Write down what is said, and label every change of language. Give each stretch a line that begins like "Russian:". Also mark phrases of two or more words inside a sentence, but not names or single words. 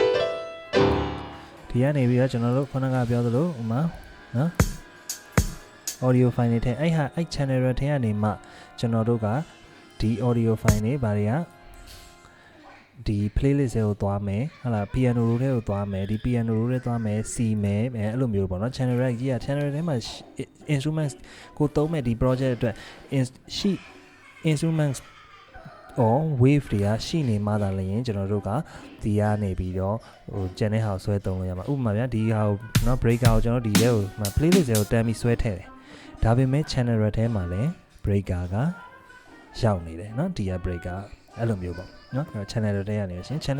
Burmese: ဒီကနေပြီးတော့ကျွန်တော်တို့ခုနကပြောသလိုဥပမာနော်
English: audio file
Burmese: တွေထဲအဲ့ဟာအဲ့ channel တွေထဲကနေမှကျွန်တော်တို့ကဒီ
English: audio file
Burmese: တွေဘာတွေကဒီ playlist တွေကိုသွားမယ်ဟာလား
English: piano roll
Burmese: တွေကိုသွားမယ်ဒီ
English: piano roll
Burmese: တွေသွားမယ် C မယ်အဲ့လိုမျိုးပေါ့နော် channel တွေကြီးက channel တွေထဲမှာ instruments ကိုသုံးမဲ့ဒီ project အတွက်
English: instruments or wave
Burmese: တွေကရှိနေမှသာလည်းရင်ကျွန်တော်တို့ကဒီကနေပြီးတော့ဟို channel ဟောက်ဆွဲသုံးလို့ရမှာဥပမာဗျာဒီဟာကိုနော် breaker ကိုကျွန်တော်ဒီထဲကို playlist တွေကိုတန်းပြီးဆွဲထည့်တယ်ဒါပေမဲ့ channel တွေထဲမှာလည်း breaker ကရောက်နေတယ်နော်ဒီက breaker အဲ့လိုမျိုးပေါ့နော် channel တွေထဲကနေရှင် channel